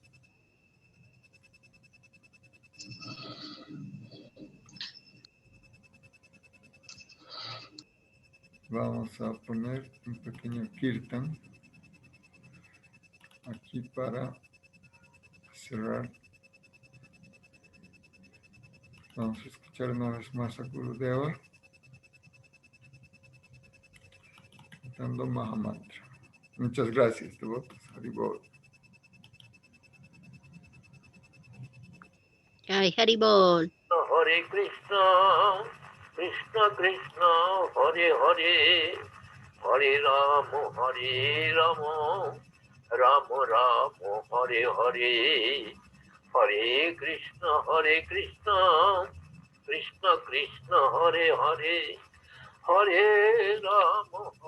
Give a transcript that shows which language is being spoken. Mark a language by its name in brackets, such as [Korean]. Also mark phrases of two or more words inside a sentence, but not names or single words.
[Spanish] Vamos a poner un pequeño kirtan aquí para cerrar. Vamos a escuchar una vez más a Gurudeva cantando Mahamantra. Muchas gracias, devotos. Haribol. [Sanskrit] Jai Haribol. Hare Krishna, Krishna Krishna, Hare Hare, Hare Rama, Hare Rama, Rama Rama, Hare Hare, Hare Krishna, Krishna Krishna, Hare Hare, Hare Rama,